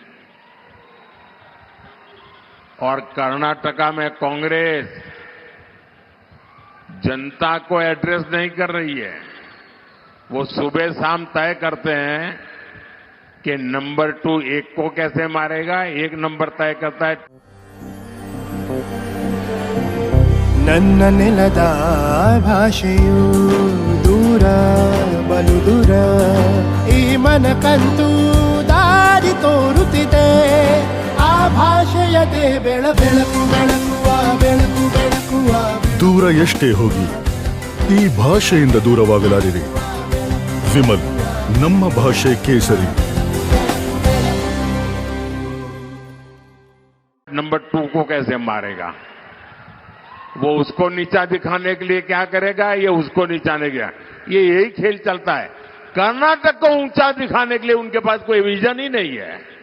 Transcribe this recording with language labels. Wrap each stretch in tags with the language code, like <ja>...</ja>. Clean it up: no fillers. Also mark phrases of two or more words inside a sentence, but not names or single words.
<hi>और कर्नाटका में कांग्रेस जनता को एड्रेस नहीं कर रही है। वो सुबह शाम तय करते हैं कि नंबर 2 एक को कैसे मारेगा, एक नंबर तय करता है।</hi> <kn>ನನ್ನ ನೆಲದ ಭಾಷೆಯು ದೂರ ಬಲು ದೂರ, ಈ ಮನಕಂತೂ ದಾರಿ ತೋರುತ್ತಿದೆ, ಆ ಭಾಷೆಯದೇ ಬೆಳಕು ಬೆಳಕುವ ಬೆಳಕು ಬೆಳಕುವ. ದೂರ ಎಷ್ಟೇ ಹೋಗಿ ಈ ಭಾಷೆಯಿಂದ ದೂರವಾಗಲಾರಿರಿ. ವಿಮಲ್, ನಮ್ಮ ಭಾಷೆ ಕೇಸರಿ.</kn> <hi>नंबर 2 को कैसे मारेगा? वो उसको नीचा दिखाने के लिए क्या करेगा, ये उसको नीचा नहीं गया। ये यही खेल चलता है। कर्नाटक को ऊंचा दिखाने के लिए उनके पास कोई विजन ही नहीं है।</hi>